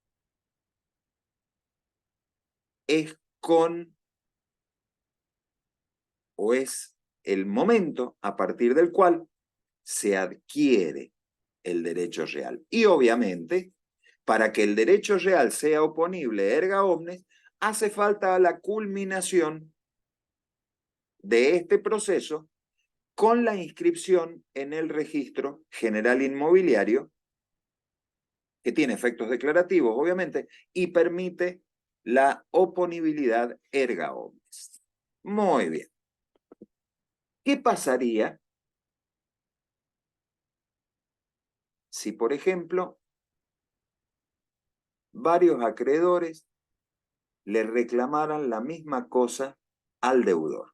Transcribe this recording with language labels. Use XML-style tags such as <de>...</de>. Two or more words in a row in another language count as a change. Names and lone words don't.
<es>es con o es el momento a partir del cual se adquiere el derecho real. Y obviamente, para que el derecho real sea oponible</es> <la>erga omnes,</la> <es>hace falta la culminación de este proceso con la inscripción en el registro general inmobiliario, que tiene efectos declarativos, obviamente, y permite la oponibilidad</es> <la>erga omnes.</la> <es>Muy bien. ¿Qué pasaría si, por ejemplo, varios acreedores le reclamaran la misma cosa al deudor?</es>